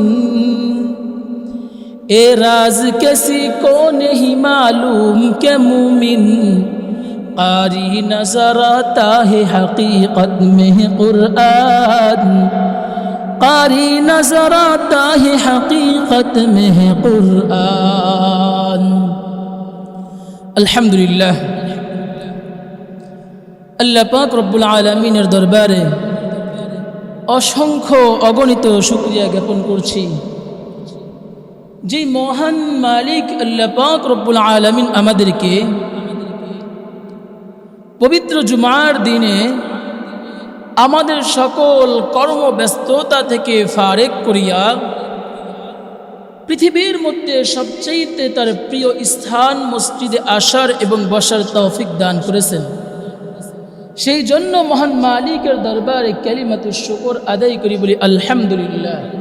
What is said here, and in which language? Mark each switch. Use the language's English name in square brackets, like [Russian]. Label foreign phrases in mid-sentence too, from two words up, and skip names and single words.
[Urdu] اے راز کسی کو نہیں معلوم کہ مومن قاری نظر آتا ہے حقیقت میں قرآن قاری نظر آتا ہے حقیقت میں [Bangla] قرآن الحمدللہ আল্লাহ পাক [Arabic] رب العالمين [Bangla] দরবারে অসংখ্য অগণিত শুকরিয়া জ্ঞাপন করছি যে মহান মালিক আল্লাহ পাক [Arabic] رب العالمين [Bangla] আমাদেরকে পবিত্র জুমার দিনে আমাদের সকল কর্মব্যস্ততা থেকে ফারেক করিয়া পৃথিবীর মধ্যে সবচেয়ে তার প্রিয় স্থান মসজিদে আসার এবং বসার তৌফিক দান করেছেন সেই জন্য মহান মালিকের দরবারে [Arabic] كلمة الشكر [Bangla] আদায় করি বলি আলহামদুলিল্লাহ